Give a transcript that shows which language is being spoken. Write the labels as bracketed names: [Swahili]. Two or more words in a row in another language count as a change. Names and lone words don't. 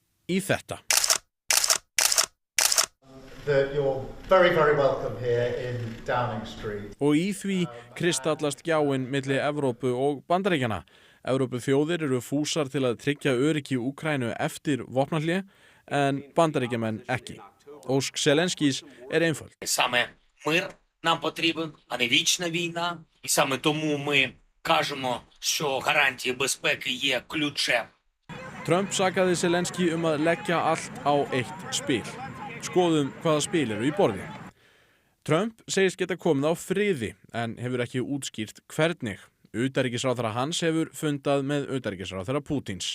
[Icelandic] í þetta. [English] You're very, very welcome here in Downing Street. [Icelandic] Og í því kristallast gjáin milli Evrópu og Bandaríkjanna. Evrópuþjóðir eru fúsar til að tryggja öryggi í Úkraínu eftir vopnahlé, en Bandaríkjamenn ekki. Ósk Zelenskís einföld. [Ukrainian] Саме мир нам потрібен, а не вічна війна. І саме тому ми кажемо, що гарантії безпеки є ключем. [Icelandic] Trump sakaði Zelenský að leggja allt á eitt spil. Skoðum hvaða spil eru í borði. Trump segist geta komið á friði en hefur ekki útskýrt hvernig. Utanríkisráðherra hans hefur fundað með utanríkisráðherra Pútins.